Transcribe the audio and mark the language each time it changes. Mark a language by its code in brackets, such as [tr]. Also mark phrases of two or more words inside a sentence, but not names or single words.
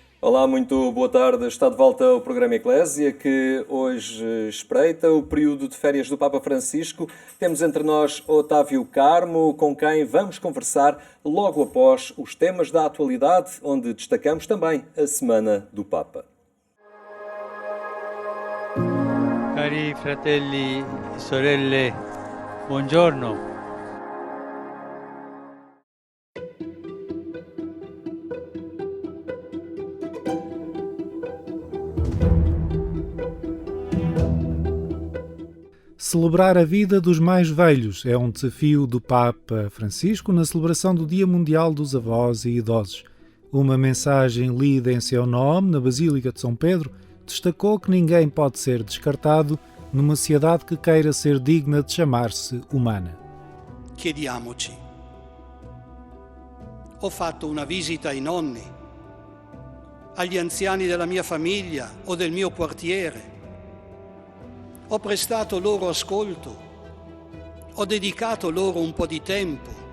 [pt] Olá, muito boa tarde. Está de volta o programa Eclésia, que hoje espreita o período de férias do Papa Francisco. Temos entre nós Otávio Carmo, com quem vamos conversar logo após os temas da atualidade, onde destacamos também a Semana do Papa. [it] Cari fratelli e sorelle, buongiorno. [pt] Celebrar a vida dos mais velhos é um desafio do Papa Francisco na celebração do Dia Mundial dos Avós e Idosos. Uma mensagem lida em seu nome na Basílica de São Pedro destacou que ninguém pode ser descartado numa sociedade que queira ser digna de chamar-se humana. [it] Chiediamoci. Ho fatto una visita ai nonni, agli anziani della mia famiglia o del mio quartiere. Ho prestato loro ascolto, ho dedicato loro un po' di tempo.